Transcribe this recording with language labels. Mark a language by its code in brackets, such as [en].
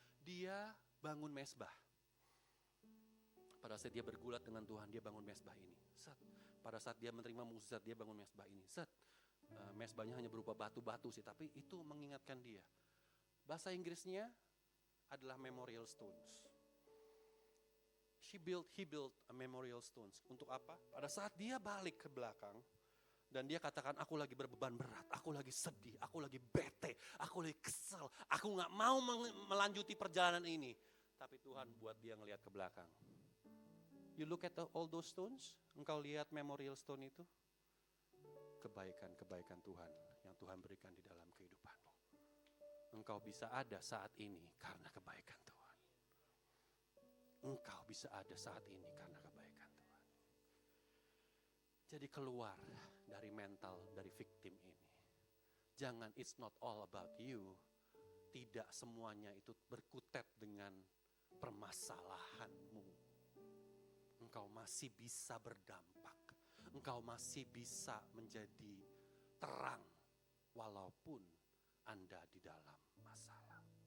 [id] Dia bangun mesbah. Pada saat dia bergulat dengan Tuhan, dia bangun mesbah ini. Pada saat dia menerima mukjizat, dia bangun mesbah ini. Mesbahnya hanya berupa batu-batu sih, tapi itu mengingatkan dia. Bahasa Inggrisnya adalah memorial stones. [en] He built a memorial stones. [id] Untuk apa? Pada saat dia balik ke belakang, dan dia katakan, aku lagi berbeban berat, aku lagi sedih, aku lagi bete, aku lagi kesel, aku gak mau melanjuti perjalanan ini. Tapi Tuhan buat dia ngelihat ke belakang. [en] You look at all those stones, [id] engkau lihat memorial stone itu, kebaikan-kebaikan Tuhan yang Tuhan berikan di dalam kehidupanmu. Engkau bisa ada saat ini karena kebaikan Tuhan. Engkau bisa ada saat ini karena kebaikan Tuhan. Jadi keluar dari mental, dari victim ini. [en] Jangan, it's not all about you. [id] Tidak semuanya itu berkutat dengan permasalahanmu. Engkau masih bisa berdampak. Engkau masih bisa menjadi terang walaupun Anda di dalam masalah.